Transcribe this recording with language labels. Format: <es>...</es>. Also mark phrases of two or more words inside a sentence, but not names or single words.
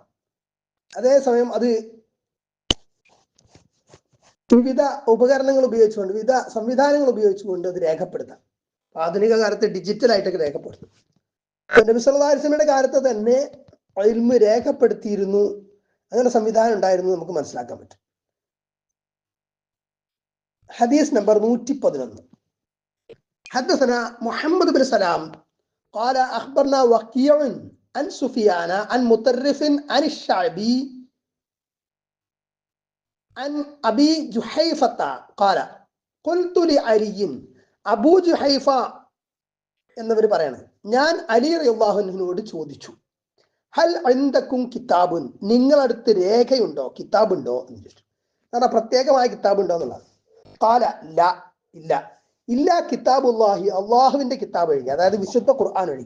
<ml>അതേസമയം അത് വിവിധ ഉപകരണങ്ങൾ ഉപയോഗിച്ചുകൊണ്ട്, വിവിധ സംവിധാനങ്ങൾ ഉപയോഗിച്ചുകൊണ്ട് അത് രേഖപ്പെടുത്താം. ആധുനിക കാലത്ത് ഡിജിറ്റലായിട്ടൊക്കെ രേഖപ്പെടുത്തും. നബി</ml> <ar>صلى الله عليه وسلم</ar> <ml>കാലത്ത് തന്നെ ഇൽമ് രേഖപ്പെടുത്തിയിരുന്നു, അങ്ങനെ സംവിധാനം ഉണ്ടായിരുന്നു നമുക്ക് മനസ്സിലാക്കാൻ പറ്റും. ഹദീസ് നമ്പർ 111.</ml> <ar>حدثنا محمد بن سلام قال أخبرنا وكيع عن سفيان عن مطرف عن الشعبي عن أبي جحيفة قال قلت لعلي.</ar> <ml>അബൂ ജുഹൈഫ എന്നവർ പറയാണ്, ഞാൻ അലി</ml> <ar>رضي الله عنه</ar> <ml>ചോദിച്ചു,</ml> <ar>هل عندكم كتاب,</ar> <ml>നിങ്ങളടുത്ത് രേഖയുണ്ടോ, കിതാബുണ്ടോ എന്ന് ചോദിച്ചു. കാരണം പ്രത്യേകമായ കിതാബുണ്ടോ എന്നുള്ളത്.</ml> <ar>قال لا, ഇല്ല. إلا كتاب الله,</ar> <ml>അള്ളാഹുവിന്റെ കിതാബ് ഒഴികെ, അതായത് വിശുദ്ധ ഖുർആൻ ഒഴികെ.</ml>